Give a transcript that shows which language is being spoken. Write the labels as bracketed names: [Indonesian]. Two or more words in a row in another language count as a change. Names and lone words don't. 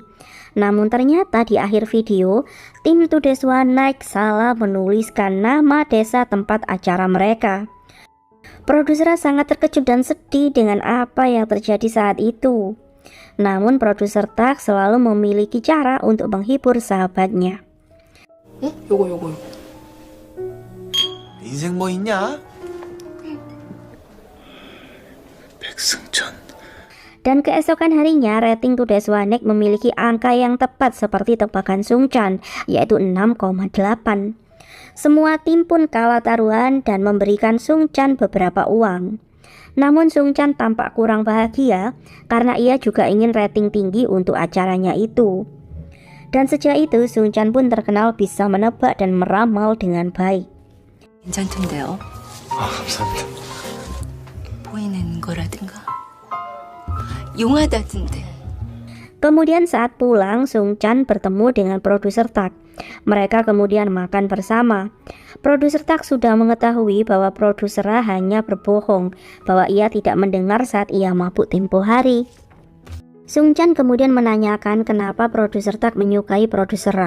[Indonesian] Namun ternyata di akhir video, tim Today's One Night salah menuliskan nama desa tempat acara mereka. Produser sangat terkejut dan sedih dengan apa yang terjadi saat itu. Namun produser Tak selalu memiliki cara untuk menghibur sahabatnya. [Korean] 요거. 인생 뭐 있냐? 백승천. [Indonesian] Dan keesokan harinya rating Today's One Night memiliki angka yang tepat seperti tebakan Sung Chan, yaitu 6,8. Semua tim pun kalah taruhan dan memberikan Sung Chan beberapa uang. Namun Sung Chan tampak kurang bahagia karena ia juga ingin rating tinggi untuk acaranya itu. Dan sejak itu Sung Chan pun terkenal bisa menebak dan meramal dengan baik. [Korean] 괜찮던데요. 아, 감사합니다. 보이는 거라든가. 용하다던데. [Indonesian] Kemudian saat pulang, Sung Chan bertemu dengan produser Tak. Mereka kemudian makan bersama. Produser Tak sudah mengetahui bahwa produser Ra hanya berbohong, bahwa ia tidak mendengar saat ia mabuk tempo hari. Sung Chan kemudian menanyakan kenapa produser Tak menyukai produser Ra.